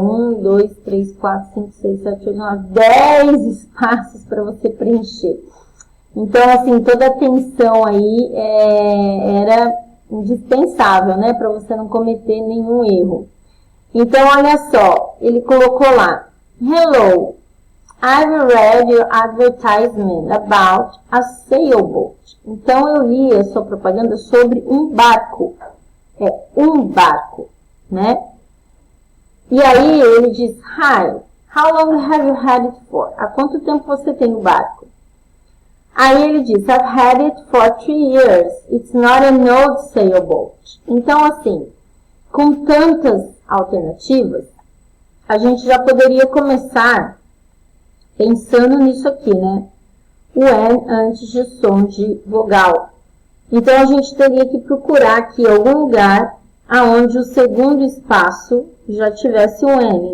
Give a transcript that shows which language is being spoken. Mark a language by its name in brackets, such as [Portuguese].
[Portuguese] 1, 2, 3, 4, 5, 6, 7, 8, 9, 10 espaços para você preencher. Então, assim, toda a atenção aí era indispensável, né? Para você não cometer nenhum erro. Então, olha só. Ele colocou lá. [English] Hello, I've read your advertisement about a sailboat. [Portuguese] Então, eu li a sua propaganda sobre um barco. Um barco, né? E aí ele diz, [English] hi, how long have you had it for? [Portuguese] Há quanto tempo você tem o barco? Aí ele diz, [English] I've had it for 3 years. It's not an old sailboat. [Portuguese] Então, assim, com tantas alternativas, a gente já poderia começar pensando nisso aqui, né? O N antes de som de vogal. Então, a gente teria que procurar aqui algum lugar aonde o segundo espaço já tivesse um N.